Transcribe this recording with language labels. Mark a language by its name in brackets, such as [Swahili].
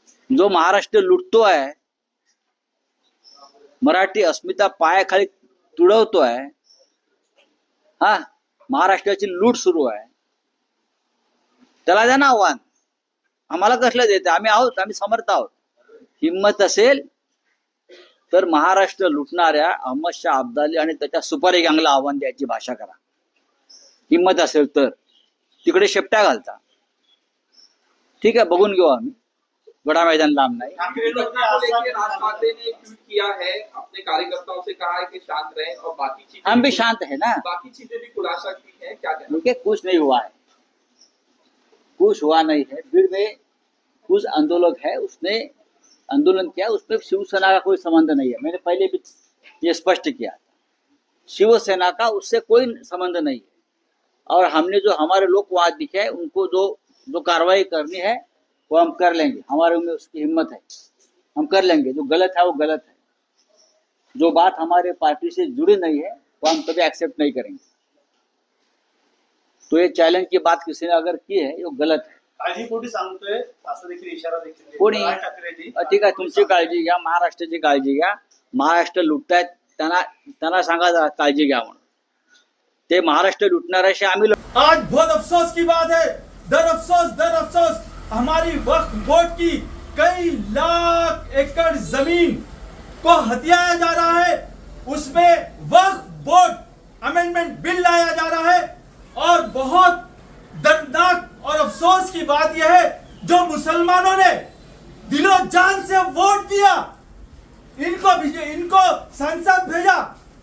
[Marathi] जो महाराष्ट्र लुटतोय, मराठी अस्मिता पायाखाली तुडवतोय, हा, महाराष्ट्राची लूट सुरू आहे, त्याला द्या ना आव्हान. आम्हाला कसलं देते? आम्ही आहोत, आम्ही समर्थ आहोत. हिंमत असेल तर महाराष्ट्र लुटणाऱ्या अहमद शाह अब्दाली आणि त्याच्या सुपारी गँगला आव्हान द्यायची भाषा करा. हिंमत असेल तर तिकडे शेपट्या घालता. ठीक आहे, बघून घेऊ आम्ही. बड़ा मैदान लांब नहीं. [Hindi] राज ठाकरे ने ट्वीट किया है, अपने कार्यकर्ताओं से कहा है कि शांत रहें, और बाकी चीजें हम भी शांत है ना, बाकी चीजें भी खुलासा की है. क्या कहना? उनके कुछ नहीं हुआ है, कुछ हुआ नहीं है. भीड़ में कुछ आंदोलक है, उसने आंदोलन किया, उसमें शिवसेना का कोई संबंध नहीं है. मैंने पहले भी ये स्पष्ट किया था, शिवसेना का उससे कोई संबंध नहीं है. और हमने जो हमारे लोग वहां दिखे हैं, उनको जो कार्रवाई करनी है वो हम कर लेंगे. हमारे में उसकी हिम्मत है, हम कर लेंगे. जो गलत है वो गलत है. जो बात हमारे पार्टी से जुड़ी नहीं है वो हम कभी एक्सेप्ट नहीं करेंगे. तो ये चॅलेंज की बात किसी ने अगर की है वो गलत है. [Marathi] काळजी सांगतोय, असं देखील इशारा देखील कोणी? ठाकरेंनी. ठीक आहे, तुमची काळजी घ्या, महाराष्ट्राची काळजी घ्या. महाराष्ट्र लुटतायत, त्यांना सांगा जरा काळजी घ्या म्हणून. ते महाराष्ट्र लुटणाऱ्याशी आम्ही. [Hindi] आज बहुत अफसोस की बात है, दर अफसोस हमारी वक्फ बोर्ड की कई लाख एकड़ जमीन को हथियाया जा रहा है. उसमें वक्फ बोर्ड अमेंडमेंट बिल लाया जा रहा है. और बहुत दर्दनाक और अफसोस की बात यह है, जो मुसलमानों ने दिलो जान से वोट दिया, इनको संसद भेजा.